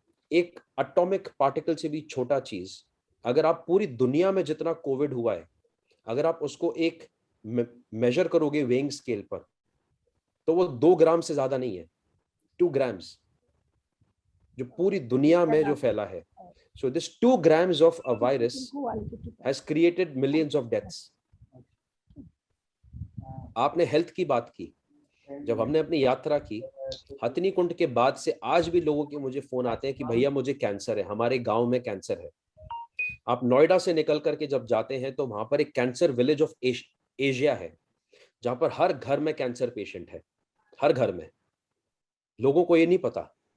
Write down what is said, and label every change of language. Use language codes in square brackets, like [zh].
[hi] एक atomic particle से भी छोटा चीज। अगर आप पूरी दुनिया में जितना कोविड हुआ है, अगर आप उसको एक मेजर करोगे वेइंग स्केल पर, तो वो 2 ग्राम से ज्यादा नहीं है, 2 ग्राम्स जो पूरी दुनिया में जो फैला है। [en] So this 2 grams of a virus has created millions of deaths. [hi] आपने हेल्थ की बात की, जब हमने अपनी यात्रा की हथिनी कुंड के बाद से आज भी लोगों के मुझे फोन आते हैं कि भैया मुझे कैंसर है, हमारे गांव में कैंसर है। आप नोएडा से निकल करके जब जाते हैं तो वहां पर एक कैंसर विलेज ऑफ एशिया है, जहां पर हर घर में कैंसर पेशेंट है, हर घर में। लोगों को ये नहीं पता।